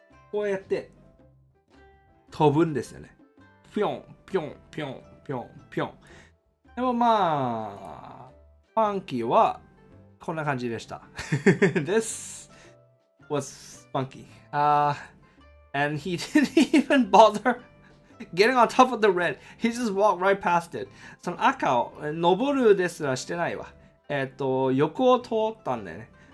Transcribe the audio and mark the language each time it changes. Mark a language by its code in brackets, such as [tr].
[ja] こうやって飛ぶんですよね。ぴょん、ぴょん、ぴょん、ぴょん、ぴょん。でもまあ、ファンキーはこんな感じでした。 [en] This was funky. And he didn't even bother getting on top of the red. He just walked right past it. [ja] その赤を登るですらしてないわ。横を通ったんだよね。